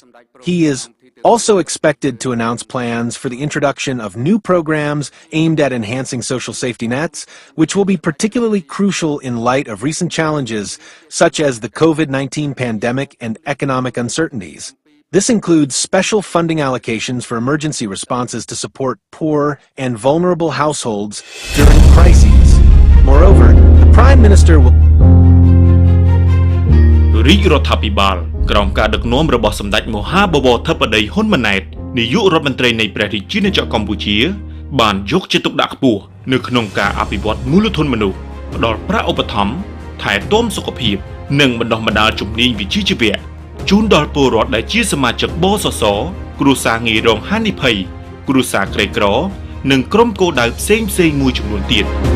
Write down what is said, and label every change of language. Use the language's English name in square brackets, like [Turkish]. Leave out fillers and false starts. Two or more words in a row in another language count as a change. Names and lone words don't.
[English] He is also expected to announce plans for the introduction of new programs aimed at enhancing social safety nets, which will be particularly crucial in light of recent challenges such as the COVID-19 pandemic and economic uncertainties. This includes special funding allocations for emergency responses to support poor and vulnerable households during crises. Moreover, the Prime Minister will [Khmer] រាជរដ្ឋាភិបាលក្រោមការដឹកនាំរបស់សម្ដេចមហាបវរធិបតីហ៊ុនម៉ាណែតនាយករដ្ឋមន្ត្រីនៃព្រះរាជាណាចក្រកម្ពុជាបានយកចិត្តទុកដាក់ខ្ពស់នៅក្នុងការអភិវឌ្ឍមូលធនមនុស្សផ្ដល់ប្រាក់ឧបត្ថម្ភថែទាំសុខភាពនិងបណ្ដុះបណ្ដាលជំនាញវិជ្ជាជីវៈជូនដល់ពលរដ្ឋដែលជាសមាជិកបសសគ្រួសារងាយរងហានិភ័យគ្រួសារក្រីក្រនិងក្រុមគោលដៅផ្សេងៗមួយចំនួនទៀត